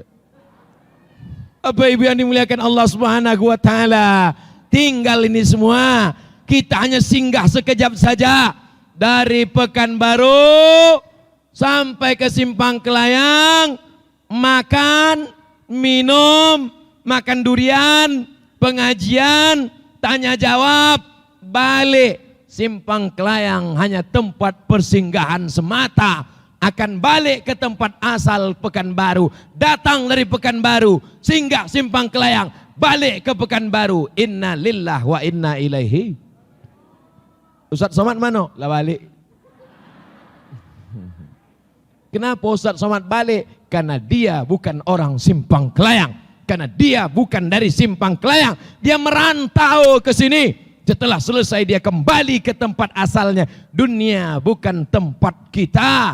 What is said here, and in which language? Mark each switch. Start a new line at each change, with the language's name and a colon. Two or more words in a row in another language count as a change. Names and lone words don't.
Indonesian: Apa ibu yang dimuliakan Allah
Arabic: سبحانه وتعالى,
Indonesian: tinggal ini semua kita hanya singgah sekejap saja dari Pekanbaru sampai ke Simpang Kelayang, makan, minum, makan durian, pengajian, tanya jawab, balik. Simpang Kelayang hanya tempat persinggahan semata. Akan balik ke tempat asal Pekanbaru. Datang dari Pekanbaru, singgah Simpang Kelayang, balik ke Pekanbaru.
Arabic: إنا لله وإنا إليه.
Indonesian: Ustaz Somad mana? Lah balik. Kenapa Ustaz Somad balik? Karena dia bukan orang Simpang Kelayang. Karena dia bukan dari Simpang Kelayang. Dia merantau ke sini. Setelah selesai dia kembali ke tempat asalnya. Dunia bukan tempat kita.